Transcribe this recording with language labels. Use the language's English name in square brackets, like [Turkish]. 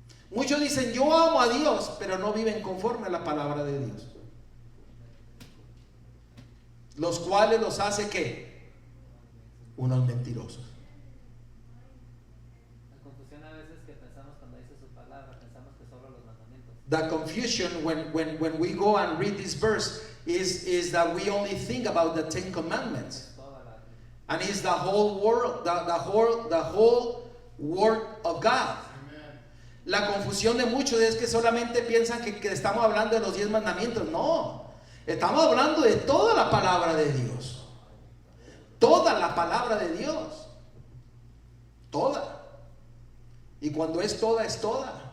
[Spanish] Muchos dicen, yo amo a Dios, pero no viven conforme a la palabra de Dios. Los cuales los hace ¿qué? Unos mentirosos. La confusión a veces que pensamos cuando dice su palabra, pensamos que solo los mandamientos. [English] The confusion when we go and read this verse is that we only think about the Ten Commandments. And it's the whole world, the whole word of God. [Spanish] La confusión de muchos es que solamente piensan que estamos hablando de los 10 mandamientos. No, estamos hablando de toda la palabra de Dios. Toda la palabra de Dios. Toda. Y cuando es toda, es toda.